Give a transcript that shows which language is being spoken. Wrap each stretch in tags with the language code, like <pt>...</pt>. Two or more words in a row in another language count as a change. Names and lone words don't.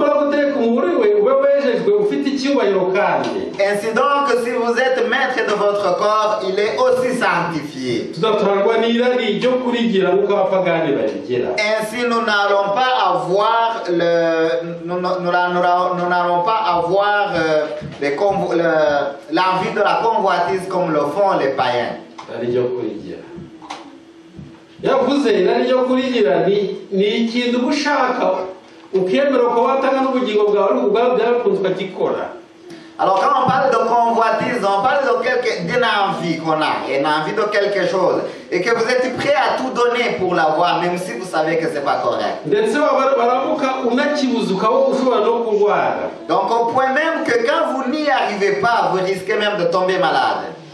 <fr>Ainsi donc, si vous êtes maître de votre corps, il est aussi sanctifié. Ainsi, nous n'allons pas avoir l'envie de la convoitise comme le font les païens.</fr> <rw>yavuze irari ryo kurigira ni ikintu ubushaka ukemera ko watanga n'ubugingo bwawe ubwawe byakunzwe gikora.</rw> <fr>Alors quand on parle de convoitise, on parle d'une envie qu'on a, une envie de quelque chose, et que vous êtes prêt à tout donner pour l'avoir, même si vous savez que c'est pas correct. Donc au point même que quand vous n'y arrivez pas, vous risquez même de tomber malade.</fr>